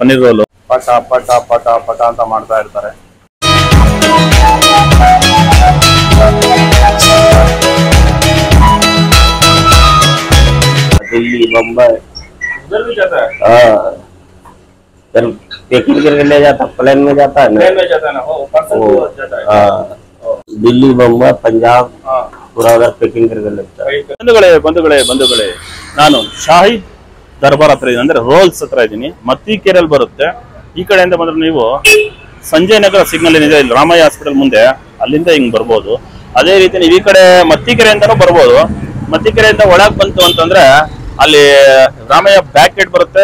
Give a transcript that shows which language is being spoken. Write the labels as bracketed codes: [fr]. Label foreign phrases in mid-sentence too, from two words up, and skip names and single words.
[kn] ಪನ್ನೀರ್ ರೋಲ್ ಪಟ ಪಟ ಪಟ ಪಟ ಅಂತ ಮಾಡ್ತಾ ಇರ್ತಾರೆ. [hi] दिल्ली बम्बई पैकिंग करके ले जाता, प्लेन में जाता है ना, दिल्ली बम्बई पंजाब पूरा उधर पैकिंग करके लगता है. [kn] ಬಂಧುಗಳೇ ನಾನು ಶಾಹಿದ್ ದರ್ಬಾರ್ ಹತ್ರ ಇದ್ದೀನಿ, ಅಂದ್ರೆ ರೋಲ್ಸ್ ಹತ್ರ ಇದ್ದೀನಿ. ಮತ್ತಿಕೆರೆಯಲ್ಲಿ ಬರುತ್ತೆ. ಈ ಕಡೆಯಿಂದ ಬಂದ್ರೆ ನೀವು ಸಂಜಯ್ ನಗರ ಸಿಗ್ನಲ್ ಏನಿದೆ ಇಲ್ಲಿ ರಾಮಯ್ಯ ಹಾಸ್ಪಿಟಲ್ ಮುಂದೆ, ಅಲ್ಲಿಂದ ಹಿಂಗ್ ಬರ್ಬೋದು. ಅದೇ ರೀತಿ ನೀವು ಈ ಕಡೆ ಮತ್ತಿಕೆರೆಯಿಂದನೂ ಬರ್ಬೋದು. ಮತ್ತಿಕೆರೆಯಿಂದ ಒಳಗ್ ಬಂತು ಅಂತಂದ್ರೆ ಅಲ್ಲಿ ರಾಮಯ್ಯ [en] back gate [kn] ಬರುತ್ತೆ.